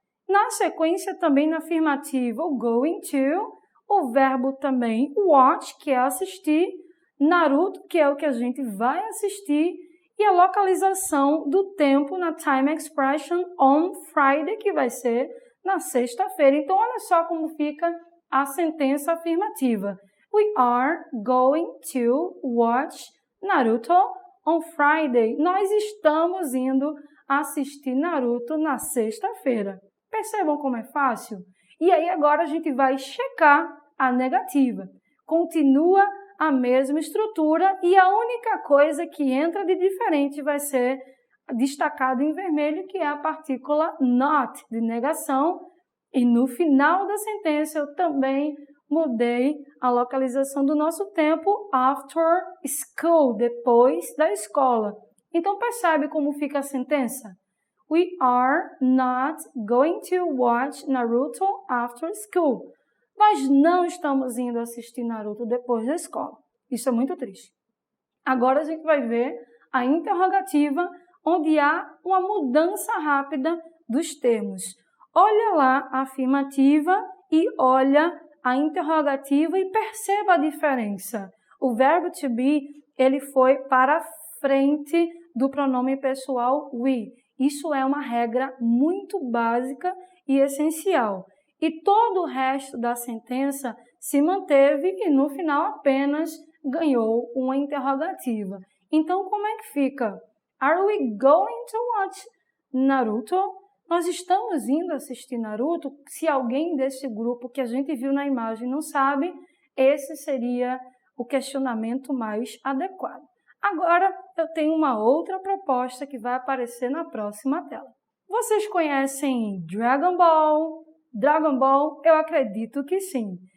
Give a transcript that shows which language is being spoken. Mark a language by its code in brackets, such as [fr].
[pt] Na sequência, também na afirmativa, o going to, o verbo também watch, que é assistir, Naruto, que é o que a gente vai assistir, e a localização do tempo na time expression [en] on Friday, [pt] que vai ser na sexta-feira. Então, olha só como fica a sentença afirmativa. [en] We are going to watch Naruto on Friday. [pt] Nós estamos indo assistir Naruto na sexta-feira. Percebam como é fácil? E aí agora a gente vai checar a negativa. Continua a mesma estrutura e a única coisa que entra de diferente vai ser destacado em vermelho, que é a partícula not, de negação. E no final da sentença eu também mudei a localização do nosso tempo [en] after school, [pt] depois da escola. Então percebe como fica a sentença? [en] We are not going to watch Naruto after school. [pt] Nós não estamos indo assistir Naruto depois da escola. Isso é muito triste. Agora a gente vai ver a interrogativa, onde há uma mudança rápida dos termos. Olha lá a afirmativa e olha a interrogativa e perceba a diferença. O verbo to be, ele foi para frente do pronome pessoal we. Isso é uma regra muito básica e essencial. E todo o resto da sentença se manteve e no final apenas ganhou uma interrogativa. Então, como é que fica? [en] Are we going to watch Naruto? [pt] Nós estamos indo assistir Naruto? Se alguém desse grupo que a gente viu na imagem não sabe, esse seria o questionamento mais adequado. Agora, eu tenho uma outra proposta que vai aparecer na próxima tela. Vocês conhecem Dragon Ball? Dragon Ball, eu acredito que sim.